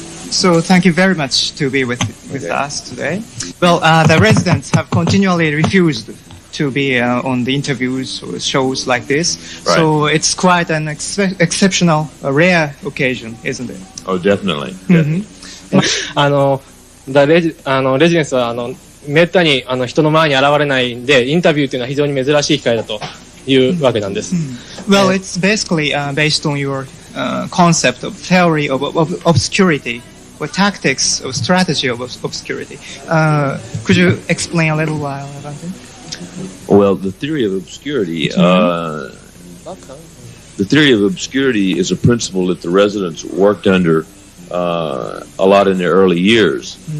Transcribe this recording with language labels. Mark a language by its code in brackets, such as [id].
[en] So thank you very much to be with us today. Well, the residents have continually refused to be on the interviews or shows like this. Right. So it's quite an exceptional, rare occasion, isn't it? Oh, definitely. Mm-hmm. [ja] レジデンスはめったに人の前に現れないんで、インタビューというのは非常に珍しい機会だというわけなんです。 [en] Well, it's basically based on your concept of theory of obscurity or tactics or strategy of obscurity. Could you explain a little while about it? Well, the theory of obscurity, the theory of obscurity is a principle that the residents worked under a lot in their early years.